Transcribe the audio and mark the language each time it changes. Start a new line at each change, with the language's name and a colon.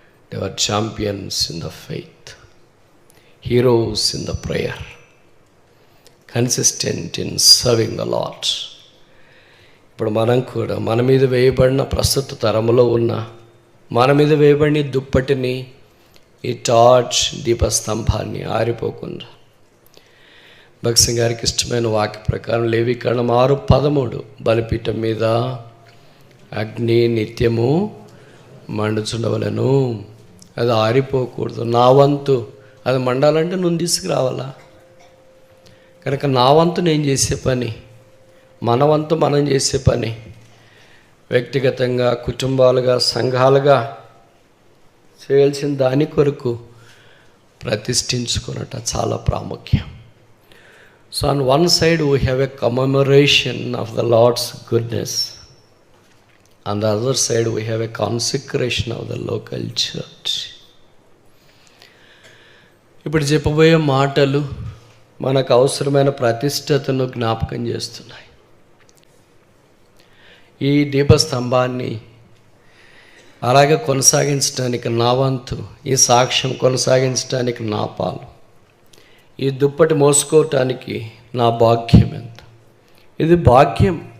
English: They were champions in the faith, heroes in the prayer, consistent in serving the Lord.
Telugu: ఇప్పుడు మనం కూడా మన మీద వేయబడిన ప్రస్తుత తరములో ఉన్న మన మీద వేయబడిన దుప్పటిని, ఈ టార్చ్ దీపస్తంభాన్ని ఆరిపోకుండా భగత్ సింగ్ గారికి ఇష్టమైన వాక్య ప్రకారం లేవీకరణం 6:13 బలిపీఠం మీద అగ్ని నిత్యము మండుచుండవలెను, అది ఆరిపోకూడదు. నా వంతు అది మండాలంటే నువ్వు తీసుకురావాలా. కనుక నా వంతు నేను చేసే పని, మన వంతు మనం చేసే పని, వ్యక్తిగతంగా, కుటుంబాలుగా, సంఘాలుగా చేయాల్సిన దాని కొరకు ప్రతిష్ఠించుకున్నట చాలా ప్రాముఖ్యం.
English: So on one side we have a commemoration of the Lord's goodness. On the other side, we have a consecration of the local church.
Telugu: ఇప్పుడు చెప్పబోయే మాటలు మనకు అవసరమైన ప్రతిష్టతను జ్ఞాపకం చేస్తున్నాయి. ఈ దీపస్తంభాన్ని అలాగే కొనసాగించడానికి నా వంతు, ఈ సాక్ష్యం కొనసాగించడానికి నా పాలు, ఈ దుప్పటి మోసుకోవటానికి నా భాగ్యం ఎంత. ఇది భాగ్యం.